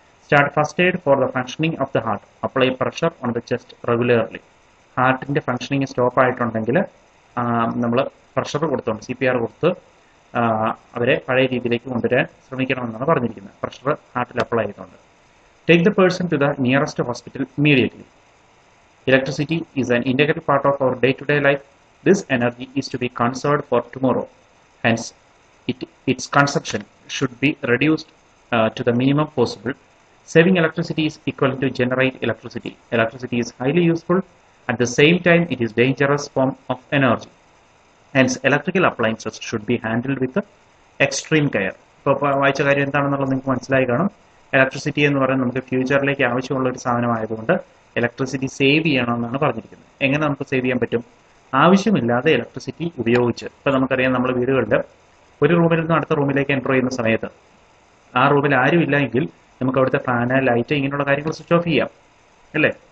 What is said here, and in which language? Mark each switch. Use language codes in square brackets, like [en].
[en] Start first aid for the functioning of the heart. Apply pressure on the chest regularly. [ml] ഹാർട്ടിന്റെ functioning stop ആയിട്ടുണ്ടെങ്കിൽ നമ്മൾ pressure കൊടുത്തോണ്ട് CPR കൊടുത്ത് അവരെ പഴയ രീതിയിലേക്ക് കൊണ്ടുവരാൻ ശ്രമിക്കണമെന്നാണ് പറഞ്ഞിരിക്കുന്നത്. പ്രഷർ ഹാർട്ടിൽ അപ്ലൈ ചെയ്തുകൊണ്ട്. [en] Take the person to the nearest hospital immediately. Electricity is an integral part of our day-to-day life. This energy is to be conserved for tomorrow. Hence, its consumption should be reduced to the minimum possible. Saving electricity is equivalent to generate electricity. Electricity is highly useful. At the same time, it is dangerous form of energy. Hence, electrical appliances should be handled with extreme care. [ml] ഇപ്പോൾ വായിച്ച കാര്യം എന്താണെന്നുള്ളത് നിങ്ങൾക്ക് മനസ്സിലായി കാണും. Electricity എന്ന് പറയുന്നത് നമുക്ക് ഫ്യൂച്ചറിലേക്ക് ആവശ്യമുള്ള ഒരു സാധനമായതുകൊണ്ട് ഇലക്ട്രിസിറ്റി സേവ് ചെയ്യണമെന്നാണ് പറഞ്ഞിരിക്കുന്നത്. എങ്ങനെ നമുക്ക് സേവ് ചെയ്യാൻ പറ്റും? ആവശ്യമില്ലാതെ ഇലക്ട്രിസിറ്റി ഉപയോഗിച്ച്, ഇപ്പോൾ നമുക്കറിയാം നമ്മൾ വീടുകളിൽ ഒരു റൂമിൽ നിന്ന് അടുത്ത റൂമിലേക്ക് എൻ്റർ ചെയ്യുന്ന സമയത്ത് ആ റൂമിൽ ആരും ഇല്ല എങ്കിൽ നമുക്ക് അവിടുത്തെ ഫാന്, ലൈറ്റ്, ഇങ്ങനെയുള്ള കാര്യങ്ങൾ സ്വിച്ച് ഓഫ് ചെയ്യാം അല്ലേ?